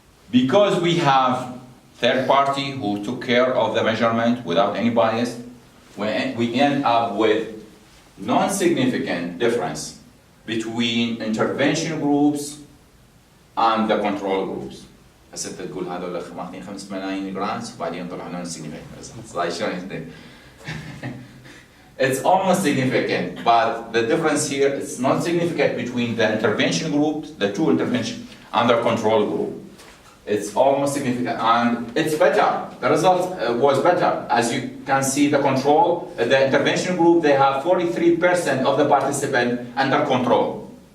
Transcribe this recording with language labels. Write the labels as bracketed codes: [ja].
[en] Because we have third party who took care of the measurement without any bias, we end up with non-significant difference between intervention groups and the control groups. [ar] حسيت تقول هذول ماخذين 5 ملايين جرانتس وبعدين طلعوا [en] non significant results. Like showing it's almost significant, but the difference here is not significant between the intervention groups, the two intervention, and the control group. It's almost significant, and it's better. The result was better. As you can see, the control, the intervention group, they have 43% of the participants under control.